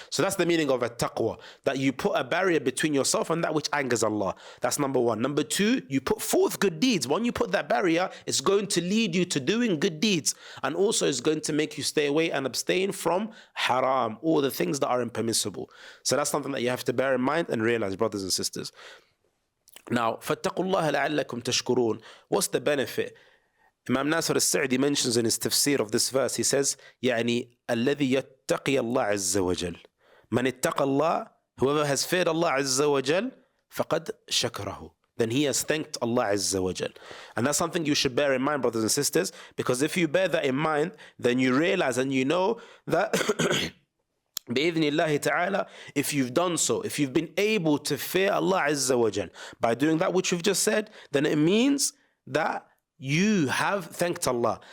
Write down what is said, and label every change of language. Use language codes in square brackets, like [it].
[en] So that's the meaning of a taqwa, that you put a barrier between yourself and that which angers Allah. That's number one. Number two, you put forth good deeds. When you put that barrier, it's going to lead you to doing good deeds, and also it's going to make you stay away and abstain from haram, all the things that are impermissible. So that's something that you have to bear in mind and realize, brothers and sisters. [ar] Now, فَاتَّقُوا اللَّهَ لَعَلَّكُمْ تَشْكُرُونَ. [en] What's the benefit? Imam Nasr al-Sa'di mentions in his tafsir of this verse, he says, [ar] يعني الذي يتقي الله عز وجل. من اتقى الله, [en] whoever has feared Allah Azza wa Jal, [ar] فقد شكره. [en] Then he has thanked Allah Azza wa Jal. And that's something you should bear in mind, brothers and sisters, because if you bear that in mind, then you realize and you know that [ar] بإذن الله تعالى, [en] if you've done so, if you've been able to fear Allah Azza wa Jal by doing that which we've just said, then it means that you have thanked Allah.